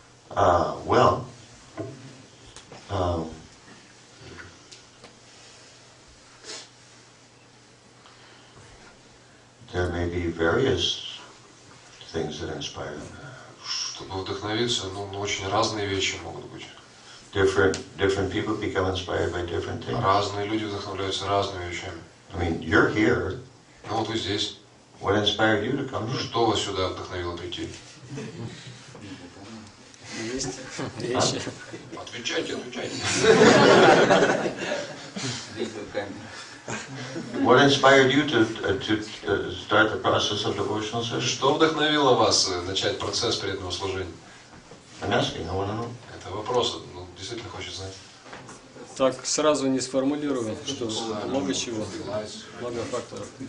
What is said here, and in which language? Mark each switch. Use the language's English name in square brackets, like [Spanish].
[English] Well, there may be various things that inspire them. [Russian] Чтобы вдохновиться, очень разные вещи могут быть. [English] Different people become inspired by different things. [Russian] Разные люди вдохновляются разными вещами. [English] I mean, you're here. [Russian] Ну вот вы здесь. [English] What inspired you to come here? [Russian] Что вас сюда вдохновило прийти? Есть вещи. Отвечайте. [English] What inspired you to start the process of devotional service? [Russian] Что вдохновило вас начать процесс преданного служения? [English] I'm asking, I want to know. [Russian] Это вопрос, действительно хочет знать. Так сразу не сформулирую, что много чего, много факторов.